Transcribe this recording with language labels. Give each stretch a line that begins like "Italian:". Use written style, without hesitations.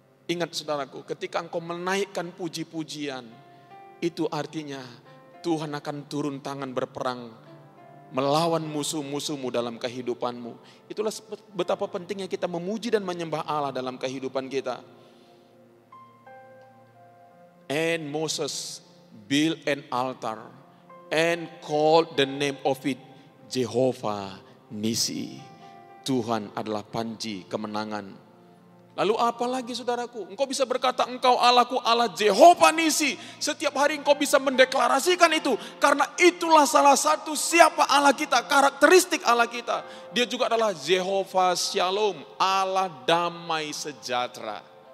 Indonesian: Ingat, saudaraku, ketika engkau menaikkan puji-pujian, itu artinya Tuhan akan turun tangan berperang melawan musuh-musuhmu dalam kehidupanmu. Itulah betapa pentingnya kita memuji dan menyembah Allah dalam kehidupan kita.
English: And Moses built an altar and called the name of it Jehovah Nisi.
Indonesian: Tuhan adalah panji kemenangan. Lalu apa lagi, saudaraku? Engkau bisa berkata, engkau Allahku, Allah Jehovah Nisi. Setiap hari engkau bisa mendeklarasikan itu. Karena itulah salah satu siapa Allah kita, karakteristik Allah kita. Dia juga adalah Jehovah Shalom, Allah damai sejahtera.